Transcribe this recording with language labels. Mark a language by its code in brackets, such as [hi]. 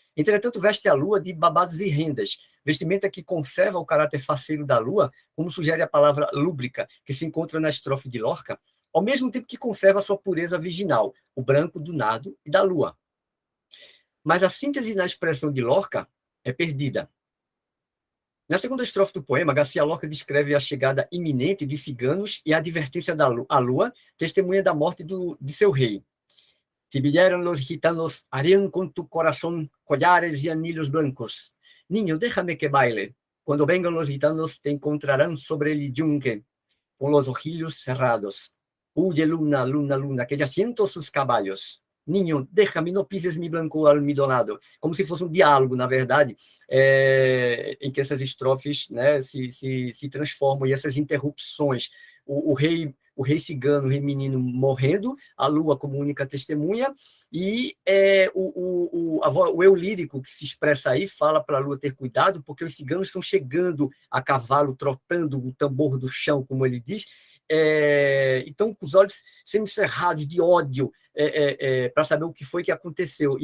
[pt] Entretanto, veste a lua de babados e rendas, vestimenta que conserva o caráter faceiro da lua, como sugere a palavra lúbrica, que se encontra na estrofe de Lorca, ao mesmo tempo que conserva a sua pureza virginal, o branco do nardo e da lua. Mas a síntese na expressão de Lorca é perdida. Na segunda estrofe do poema, Garcia Lorca descreve a chegada iminente de ciganos e a advertência à lua, testemunha da morte de seu rei. [es] Si vinieron los gitanos, harían con tu corazón collares y anillos blancos. Niño, déjame que baile. Cuando vengan los gitanos, te encontrarán sobre el yunque, con los ojillos cerrados. Huye, luna, luna, luna, que ya siento sus caballos. Niño, déjame, no pises mi blanco almidonado. [pt] Como se fosse um diálogo, na verdade, em que essas estrofes, né, se transformam, e essas interrupções. O rei cigano, o rei menino morrendo, a lua como única testemunha, e o eu lírico que se expressa aí fala para a lua ter cuidado, porque os ciganos estão chegando a cavalo, trotando o tambor do chão, como ele diz, então com os olhos semicerrados de ódio, para saber o que foi que aconteceu.